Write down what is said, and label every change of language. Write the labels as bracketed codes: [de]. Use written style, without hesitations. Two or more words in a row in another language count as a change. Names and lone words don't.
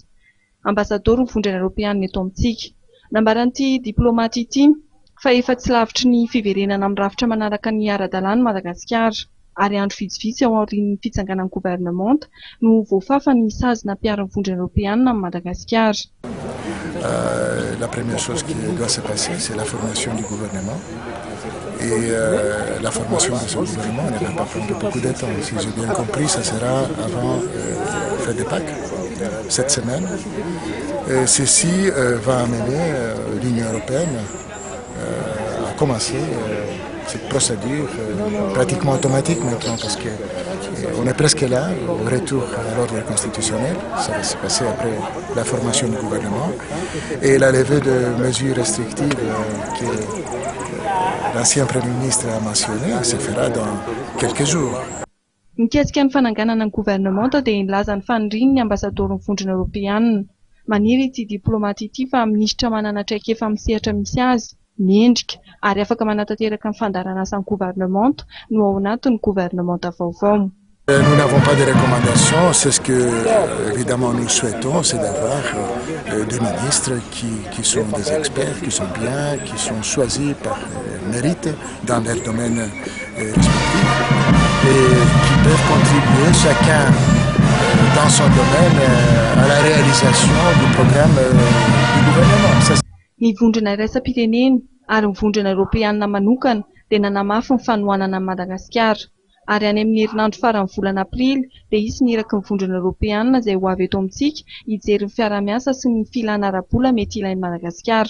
[mg] Ambasador ny vondrona européanna eto amintsika. Nambaran'ity diplomaty ity fa efa tsy lavitry ny fiverenana amin'ny rafitra manaraka ny ara-dalàna Madagasikara ary andro vitsivitsy ao aorian'ny fitsanganan'ny gouvernemanta no voafafa ny sazina mpiaro-ny vondrona européanna amin'ny Madagasikara. [fr] La première chose qui doit se passer, c'est la formation du gouvernement. Et la formation de ce gouvernement ne va pas prendre beaucoup de temps. Si j'ai bien compris, ça sera avant la fête de Pâques, cette semaine. Ceci va amener l'Union européenne à commencer cette procédure pratiquement automatique maintenant, parce qu'on est presque là, au retour à l'ordre constitutionnel. Ça va se passer après la formation du gouvernement et la levée de mesures restrictives que l'ancien Premier ministre a mentionné se fera dans quelques jours. [mg] Mikasika ny fananganana ny gouvernemanta dia nilaza ny faniriany ny ambasador ny vondrona européanna. Maniry ity diplomaty ity fa minisitra manana traikefa amin'ny sehatra misy azy, miendrika ary afaka manatanteraka ny fandarana asan'ny gouvernemanta no ao anatin'ny gouvernemanta vaovao. [fr] Nous n'avons pas de recommandations, c'est ce que évidemment nous souhaitons, c'est d'avoir des ministres qui sont des experts, qui sont bien, qui sont choisis par mérite dans leur domaine respectif et qui peuvent contribuer chacun dans son domaine à la réalisation du programme du gouvernement. [mg] Ny vondrona iraisam-pirenena ary ny vondrona européanna manokana dia nanamafy ny fanohanana amin'ny Madagasikara. Ary any amin'ny herinandro faran'ny volana aprily dia isy niraky ny vondrona européanna izay ho avy eto amintsika hijery ny fiara-miasa sy ny filana ara-bola mety ilain'ny Madagasikara.